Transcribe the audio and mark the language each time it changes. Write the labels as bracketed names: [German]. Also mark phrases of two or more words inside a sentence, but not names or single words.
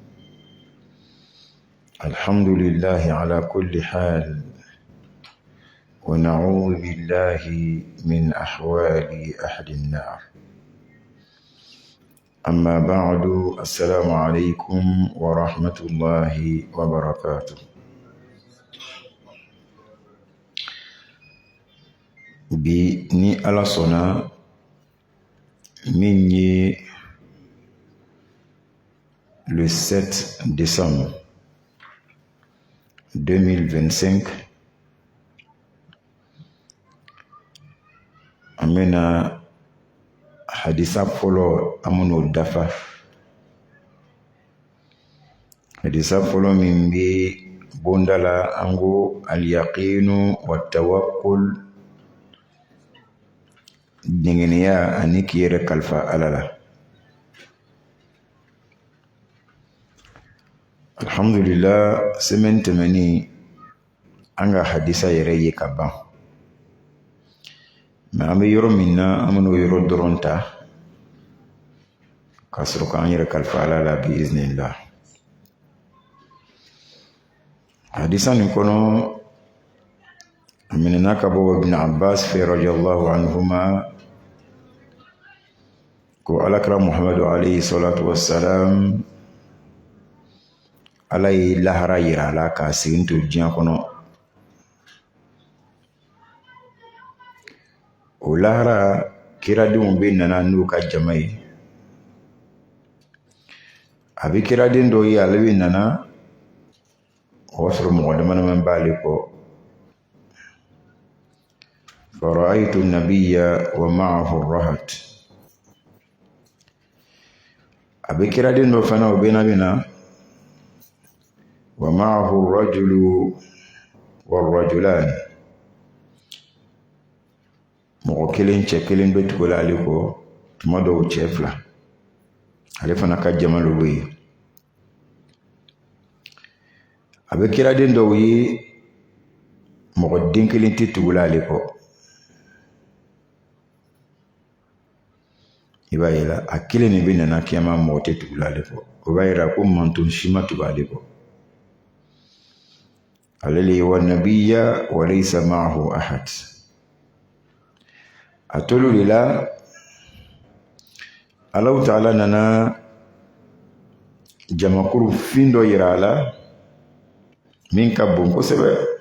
[Arabic] الحمد لله على كل حال، ونعوذ بالله من أحوال أهل النار. أما بعد، السلام عليكم ورحمة الله وبركاته. [Bambara] Bi ni Ala sɔnna min ye le 7 décembre 2025, an bɛna hadisa fɔlɔ an bɛn'o dafa. Hadisa fɔlɔ min bɛ bonda la an ko [Arabic] اليقين والتوكل, [Bambara] dingɛniya ani k'i yɛrɛ kalifa Ala la. Alhamdulillah, semaine tɛmɛnen an ka hadisa yɛrɛ ye ka ban, mɛ an bɛ yɔrɔ min na an bɛn'o yɔrɔ dɔrɔn ta ka sɔrɔ k'an yɛrɛ kalifa Ala la bi iznillah. Hadisa nin kɔnɔ a minɛna ka bɔ Ibn Abbas fɛ [Arabic] رضي الله عنهما [Bambara] ko Alakira Muhammadu [Arabic] عليه الصلاة والسلام, [Bambara] Ala ye lahara yira a la k'a segin to diɲɛ kɔnɔ. O lahara kiradenw bɛ nana n'u ka jama ye. A bɛ kiraden dɔw ye, ale bɛ nana o b'a sɔrɔ mɔgɔ dama b'ale kɔ. [Arabic] فرأيت النبي ومعه رهط. [Bambara] A bɛ kiraden dɔ fana o bɛ na [Arabic] ومعه الرجل والرجلان. [Bambara] Mɔgɔ kelen, cɛ kelen bɛ tugu ale kɔ, tuma dɔw cɛ fila. Ale fana ka jama dɔ bɛ yen. A bɛ kiraden dɔw ye, mɔgɔ den kelen tɛ tugu ale kɔ. I b'a ye a kelen de bɛ nana kiyama, mɔgɔ tɛ tugu ale kɔ. O b'a yira ko manton si ma tugu ale kɔ. Ale le ye [Arabic] والنبي وليس معه أحد. [Bambara] A tolu de la, [Arabic] الله تعالى [Bambara] nana jamakuru fin dɔ yira a la min ka bon kosɛbɛ.